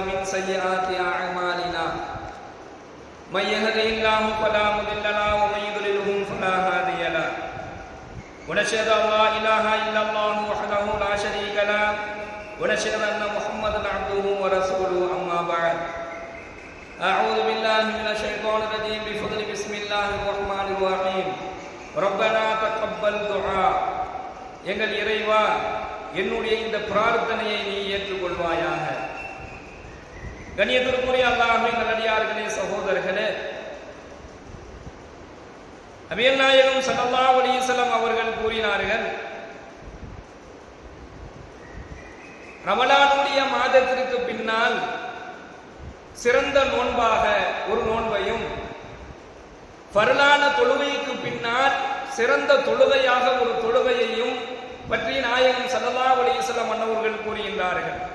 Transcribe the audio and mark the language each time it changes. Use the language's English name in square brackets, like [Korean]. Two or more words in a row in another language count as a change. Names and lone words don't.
[Arabic] سيئات أعمالنا من يهده الله فلا مضل له ومن يضلله فلا هادي له ونشهد أن لا إله إلا الله وحده لا شريك له ونشهد أن محمدا عبده ورسوله أما بعد أعوذ بالله من الشيطان الرجيم بفضل بسم الله الرحمن الرحيم ربنا تقبل دعاء [Tamil] எங்கள் இறைவா என்னுடைய இந்த பிரார்த்தனையை நீ ஏற்றுக்கொள்வாயாக. கண்ணியத்திற்குரிய அல்லாஹ்வின் நல்லடியார்களே, சகோதரர்களே, நபிகள் நாயகம் [Arabic] صلى الله عليه وسلم [Tamil] அவர்கள் கூறினார்கள், ரமலானுடைய மாதத்திற்கு பின்னால் சிறந்த நோன்பாக ஒரு நோன்பையும், ஃபர்லான தொழுகைக்கு பின்னால் சிறந்த தொழுகையாக ஒரு தொழுகையையும் பற்றி நாயகம் [Arabic] صلى الله عليه وسلم [Tamil] அன்னவர்கள் கூறுகின்றார்கள்.